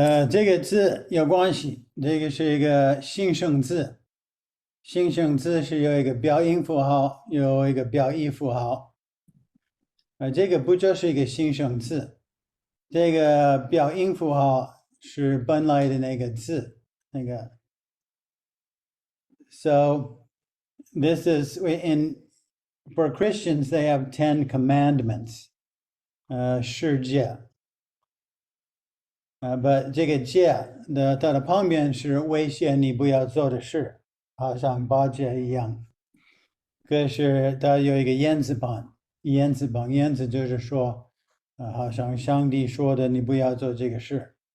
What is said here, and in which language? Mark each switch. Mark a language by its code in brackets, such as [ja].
[zh] 这个字有关系，这个是一个形声字，形声字是有一个标音符号，有一个标意符号。这个不就是一个形声字，这个标音符号是本来的那个字，那个。 [en] So this is for Christians they have 10 commandments, [zh] 世界。 but 这个戒的它的旁边是威胁你不要做的事，好像八戒一样。可是它有一个言字旁，言字就是说，好像上帝说的，你不要做这个事。